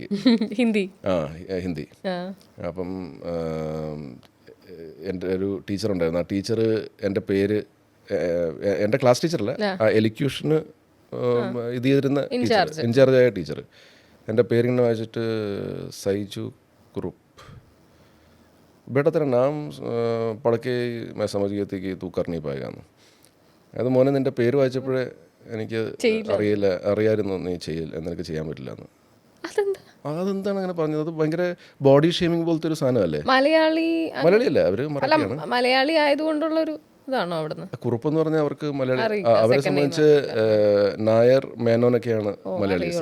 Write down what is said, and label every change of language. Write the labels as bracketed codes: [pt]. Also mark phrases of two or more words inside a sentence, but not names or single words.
[ml] ഹിന്ദി. അപ്പം എൻ്റെ ഒരു ടീച്ചർ ഉണ്ടായിരുന്നു. ആ ടീച്ചർ എൻ്റെ പേര്, എൻ്റെ ക്ലാസ് ടീച്ചറല്ല, ആ എലിക്യൂഷന് ഇത് ചെയ്തിരുന്ന ഇൻചാർജായ ടീച്ചർ എൻ്റെ പേരിങ്ങനെ വായിച്ചിട്ട് സൈജു കുറുപ്പ്, [hi] बेटा तेरा नाम पढ़ के मैं समझ गई थी कि तू कर नहीं पाएगा എന്ന്. [ml] അത് മോനെ നിൻ്റെ പേര് വായിച്ചപ്പോഴേ എനിക്ക് അറിയാമായിരുന്നു നീ നിനക്ക് ചെയ്യാൻ പറ്റില്ല എന്ന്. അതെന്താണ് അങ്ങനെ പറഞ്ഞത്? അത് ഭയങ്കര ബോഡി ഷേമിങ് പോലത്തെ ഒരു സാധനമല്ലേ? മലയാളിയല്ല, അവര് മലയാളി ആയതുകൊണ്ടുള്ളൊരു ഇതാണോ അവിടുന്ന്? കുറുപ്പ് എന്ന് പറഞ്ഞാൽ അവർക്ക് മലയാളി, അവരെ സംബന്ധിച്ച് നായർ മേനോനൊക്കെയാണ് മലയാളീസ്.